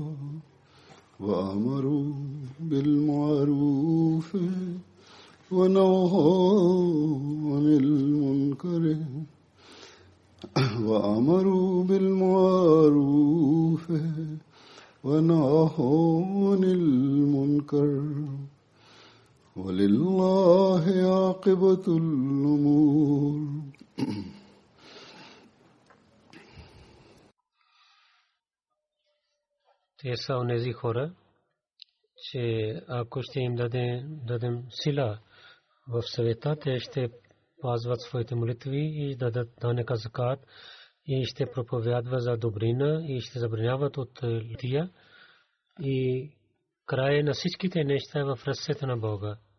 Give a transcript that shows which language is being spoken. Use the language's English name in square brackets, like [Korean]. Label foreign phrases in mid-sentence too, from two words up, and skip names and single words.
[Arabic] وأمروا بالمعروف ونهوا عن المنكر ولله عاقبة الأمور [Bulgarian] Те са онези хора, че ако ще им дадем сила в света, те ще пазват своите молитви и дадат данъка закат и ще проповядват за добрина и ще забраняват от лития и край на всичките неща е в ръцете на Бога.